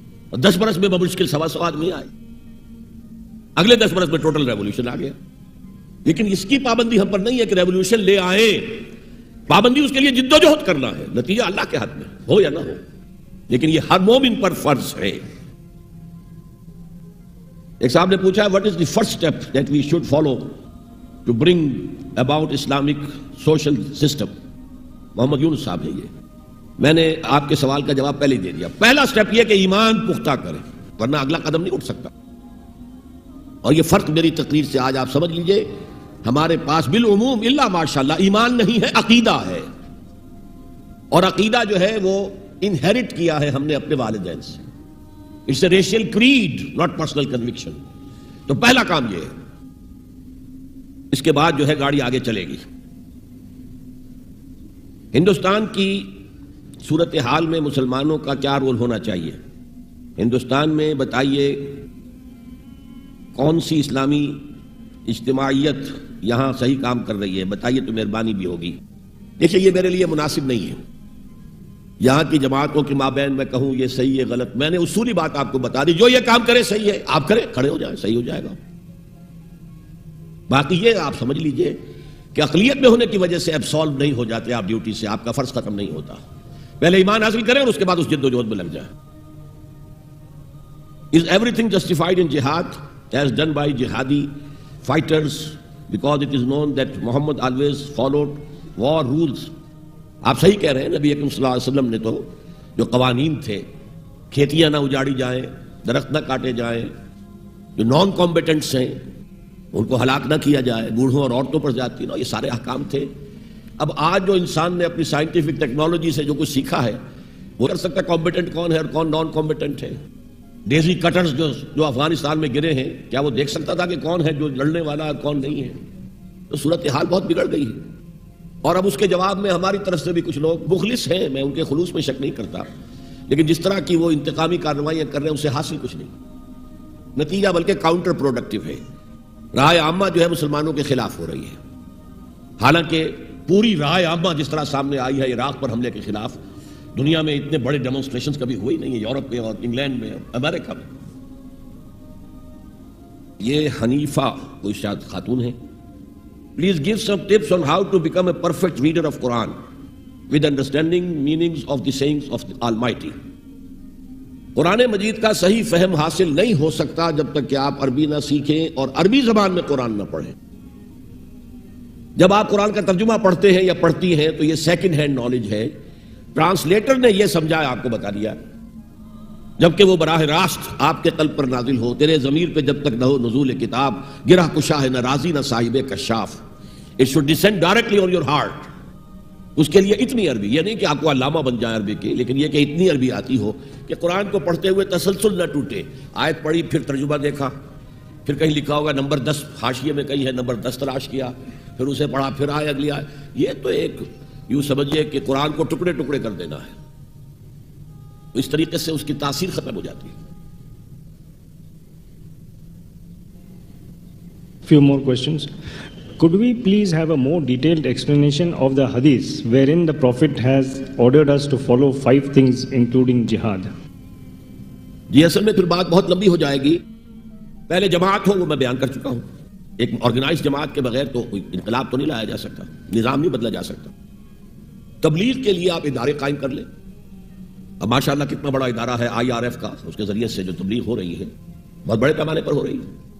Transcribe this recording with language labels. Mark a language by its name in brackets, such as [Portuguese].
[Urdu] اور 10 برس میں بمشکل 125 آدمی آئے. اگلے 10 برس میں ٹوٹل ریولوشن آ گیا. لیکن اس کی پابندی ہم پر نہیں ہے کہ ریولوشن لے آئیں. پابندی اس کے لیے جد و جہد کرنا ہے. نتیجہ اللہ کے ہاتھ میں ہو یا نہ ہو, لیکن یہ ہر مومن پر فرض ہے. ایک صاحب نے پوچھا [English] what is the first step that we should follow to bring about Islamic social system. [Urdu] محمد یونس صاحب ہے یہ. میں نے آپ کے سوال کا جواب پہلے ہی دے دیا. پہلا سٹیپ یہ کہ ایمان پختہ کریں, ورنہ اگلا قدم نہیں اٹھ سکتا. اور یہ فرق میری تقریر سے آج آپ سمجھ لیجئے. ہمارے پاس بالعموم الا ماشاءاللہ ایمان نہیں ہے, عقیدہ ہے. اور عقیدہ جو ہے وہ انہیرٹ کیا ہے ہم نے اپنے والدین سے. [English] It's a racial creed not personal conviction. [Urdu] تو پہلا کام یہ ہے. اس کے بعد جو ہے گاڑی آگے چلے گی. ہندوستان کی صورتحال میں مسلمانوں کا کیا رول ہونا چاہیے؟ ہندوستان میں بتائیے کون سی اسلامی اجتماعیت یہاں صحیح کام کر رہی ہے, بتائیے تو مہربانی بھی ہوگی. دیکھیے یہ میرے لیے مناسب نہیں ہے یہاں کی جماعتوں کے مابین میں کہوں یہ صحیح ہے غلط. میں نے اصولی بات آپ کو بتا دی. جو یہ کام کرے صحیح ہے آپ کریں, کھڑے ہو جائیں, صحیح ہو جائے گا. باقی یہ آپ سمجھ لیجئے کہ اقلیت میں ہونے کی وجہ سے ایبسالو نہیں ہو جاتے آپ ڈیوٹی سے. آپ کا فرض ختم نہیں ہوتا. پہلے ایمان حاصل کریں اور اس کے بعد اس جد و جہد میں لگ جائیں. [English] Is everything justified in jihad as done by jihadi fighters because it is known that Muhammad always followed war rules. [Urdu] آپ صحیح کہہ رہے ہیں. نبی اکرم صلی اللہ علیہ وسلم نے تو جو قوانین تھے, کھیتیاں نہ اجاڑی جائیں, درخت نہ کاٹے جائیں, جو نان کمبیٹنٹس ہیں ان کو ہلاک نہ کیا جائے, بوڑھوں اور عورتوں پر زیادتی نہ, یہ سارے احکام تھے. اب آج جو انسان نے اپنی سائنٹیفک ٹیکنالوجی سے جو کچھ سیکھا ہے وہ کر سکتا ہے کمبیٹنٹ کون ہے اور کون نان کمبیٹنٹ ہے. ڈیزی کٹرز جو افغانستان میں گرے ہیں, کیا وہ دیکھ سکتا تھا کہ کون ہے جو لڑنے والا اور کون نہیں ہے؟ تو صورتحال بہت بگڑ گئی ہے. اور اب اس کے جواب میں ہماری طرف سے بھی کچھ لوگ مخلص ہیں, میں ان کے خلوص میں شک نہیں کرتا, لیکن جس طرح کی وہ انتقامی کارروائیاں کر رہے ہیں اسے حاصل کچھ نہیں. نتیجہ بلکہ کاؤنٹر پروڈکٹیو ہے. رائے عامہ جو ہے مسلمانوں کے خلاف ہو رہی ہے. حالانکہ پوری رائے عامہ جس طرح سامنے آئی ہے عراق پر حملے کے خلاف, دنیا میں اتنے بڑے ڈیمونسٹریشنز کبھی ہوئی نہیں ہے, یورپ میں اور انگلینڈ میں اور امریکہ میں. یہ حنیفہ کوئی شاید خاتون ہے. [English] Please give some tips on how to become a perfect reader of Quran with understanding meanings of the sayings of the Almighty. [Urdu] قرآن مجید کا صحیح فہم حاصل نہیں ہو سکتا جب تک کہ آپ عربی نہ سیکھیں اور عربی زبان میں قرآن نہ پڑھیں. جب آپ قرآن کا ترجمہ پڑھتے ہیں یا پڑھتی ہیں تو یہ سیکنڈ ہینڈ نالج ہے. ٹرانسلیٹر نے یہ سمجھایا, آپ کو بتا دیا, جبکہ وہ براہ راست آپ کے قلب پر نازل ہو. تیرے ضمیر پہ جب تک نہ ہو نزول کتاب, گرہ کشا ہے نہ رازی نہ صاحب کشاف. [English] It should descend directly on your heart. [Urdu] اس کے لیے اتنی عربی, یہ نہیں کہ آپ کو علامہ بن جائے عربی کی, لیکن یہ کہ اتنی عربی آتی ہو کہ قرآن کو پڑھتے ہوئے تسلسل نہ ٹوٹے. آیت پڑھی پھر ترجمہ دیکھا, پھر کہیں لکھا ہوگا نمبر 10 حاشیے میں کہیں ہے نمبر 10 تلاش کیا، پھر اسے پڑھا، پھر آئے اگلی آئے. یہ تو ایک یوں سمجھیے کہ قرآن کو ٹکڑے ٹکڑے کر دینا ہے. اس طریقے سے اس کی تاثیر ختم ہو جاتی ہے. [English] Few more questions. Could we please have a more detailed explanation of the hadith wherein the Prophet has ordered us to follow 5 things including jihad? [Urdu] جی اصل میں پھر بات بہت لمبی ہو جائے گی. پہلے جماعت ہو وہ میں بیان کر چکا ہوں. ایک آرگنائز جماعت کے بغیر تو کوئی انقلاب تو نہیں لایا جا سکتا، نظام نہیں بدلا جا سکتا. تبلیغ کے لیے آپ ادارے قائم کر لیں. اب ماشاءاللہ کتنا بڑا ادارہ ہے IRF کا، اس کے ذریعے سے جو تبلیغ ہو رہی ہے بہت بڑے پیمانے پر ہو رہی ہے.